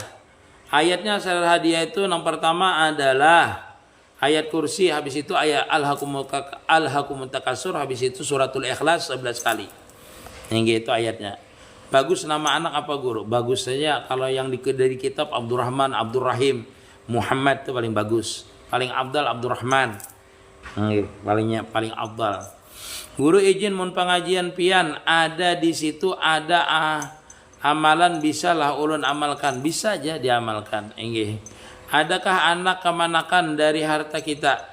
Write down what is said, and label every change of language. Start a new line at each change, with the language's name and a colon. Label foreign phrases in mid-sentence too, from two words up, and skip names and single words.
Indonesian: Ayatnya salat hadiah itu yang pertama adalah ayat kursi, habis itu ayat Alhaakumut Takasur, habis itu suratul Ikhlas 11 kali. Yang itu ayatnya. Bagus nama anak apa guru? Bagus saja kalau yang dari kitab Abdurrahman, Abdurrahim, Muhammad itu paling bagus. Paling abdal Abdurrahman. Paling abdal.
Banjar: Guru izin mun pengajian pian ada di situ ada amalan bisalah ulun amalkan, bisa aja diamalkan.
Indonesian: Nggih. Adakah anak kemanakan dari harta kita?